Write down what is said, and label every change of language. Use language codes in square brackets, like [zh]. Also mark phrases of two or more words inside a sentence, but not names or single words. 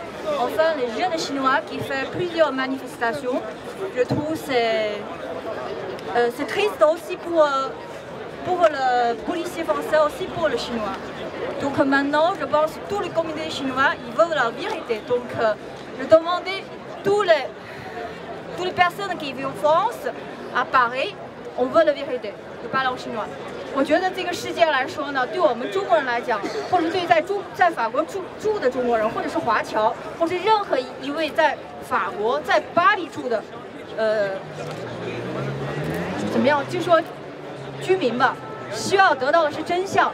[fr] Enfin, les jeunes Chinois qui font plusieurs manifestations, je trouve c'est triste aussi pour le policier français, aussi pour le Chinois. Donc maintenant, je pense que tous les communautés chinois, ils veulent la vérité. Donc je demandais toutes les personnes qui vivent en France, à Paris, on veut la vérité. Je parle en chinois. [zh] 我觉得这个世界来说呢，对我们中国人来讲，或者对在法国住的中国人，或者是华侨，或是任何一位在法国、在巴黎住的，怎么样？就说居民吧，需要得到的是真相。